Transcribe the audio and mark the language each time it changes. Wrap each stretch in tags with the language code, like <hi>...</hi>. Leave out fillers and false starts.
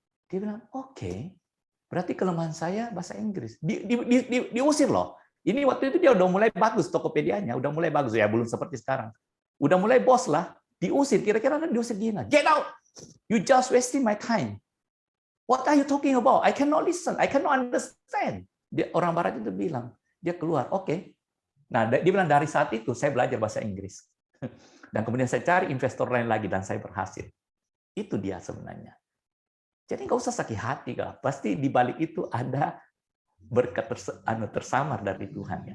<id>Dia bilang, "Oke, berarti kelemahan saya bahasa Inggris." Diusir loh. Ini waktu itu dia udah mulai bagus Tokopedia-nya, udah mulai bagus ya, belum seperti sekarang. Udah mulai bos lah, diusir. Kira-kira diusir gimana?</id> <en>Get out. You just wasting my time. What are you talking about? I cannot listen. I cannot understand.</en> <id>Orang Barat itu bilang, dia keluar. Oke. Nah, dia bilang dari saat itu saya belajar bahasa Inggris. Dan kemudian saya cari investor lain lagi dan saya berhasil. Itu dia sebenarnya. Jadi nggak usah sakit hati, kak. Pasti di balik itu ada berkat tersamar dari Tuhan. Ya.</id>